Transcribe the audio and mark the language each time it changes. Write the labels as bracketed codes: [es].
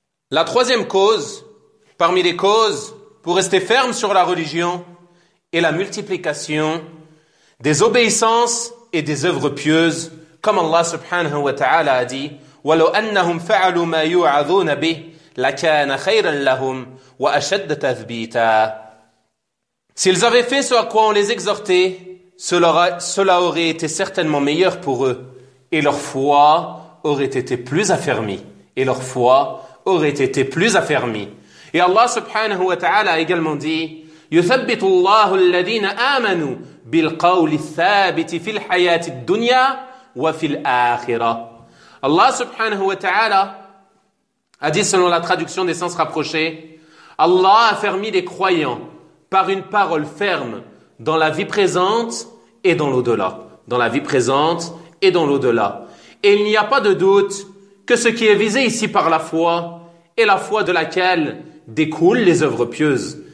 [fr] La troisième cause, parmi les causes pour rester ferme sur la religion, est la multiplication des obéissances et des œuvres pieuses, comme Allah subhanahu wa ta'ala a dit: [ar] وَلَوْ أَنَّهُمْ فَعَلُوا مَا يُعَذُونَ بِهِ لَكَانَ خَيْرًا لَهُمْ وَأَشَدَّ تَثْبِيتًا. [fr] S'ils avaient fait ce à quoi on les exhortait, cela aurait été certainement meilleur pour eux, et leur foi aurait été plus affermie. Et leur foi aurait été plus affermie. Et Allah subhanahu wa ta'ala a également dit: [ar] يُثَبِّتُ اللَّهُ الَّذِينَ آمَنُوا بِالْقَوْلِ الثَّابِتِ فِي الْحَيَاةِ الدُّنْيَا وَفِي الْآخِرَةِ. [fr] Allah subhanahu wa ta'ala a dit, selon la traduction des sens rapprochés: Allah a fermé les croyants par une parole ferme dans la vie présente et dans l'au-delà. Dans la vie présente et dans l'au-delà. Et il n'y a pas de doute que ce qui est visé ici par la foi est la foi de laquelle découlent les œuvres pieuses.